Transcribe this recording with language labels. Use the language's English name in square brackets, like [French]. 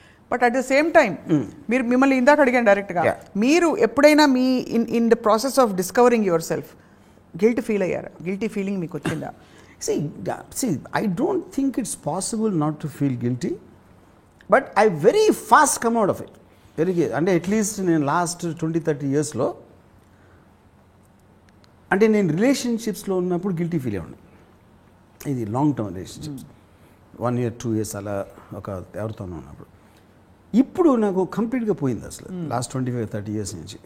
[English] but at the same time [Telugu] మిమ్మల్ని ఇందాక అడిగాను డైరెక్ట్గా, మీరు ఎప్పుడైనా మీ [English] in the process of discovering yourself guilt feel [Telugu] అయ్యారా? గిల్టీ ఫీలింగ్ మీకు వచ్చిందా? [English] See, I don't think it's possible not to feel guilty, but I very fast come out of it. [Telugu] అంటే అట్లీస్ట్ నేను last 20-30 yearsలో అంటే నేను రిలేషన్షిప్స్లో ఉన్నప్పుడు guilty feel అయ్యాను. ఇది long term relationships, 1 year 2 years అలా ఒక ఎవరితోనూ ఉన్నప్పుడు. ఇప్పుడు నాకు కంప్లీట్గా పోయింది అసలు లాస్ట్ 25-30 years నుంచి.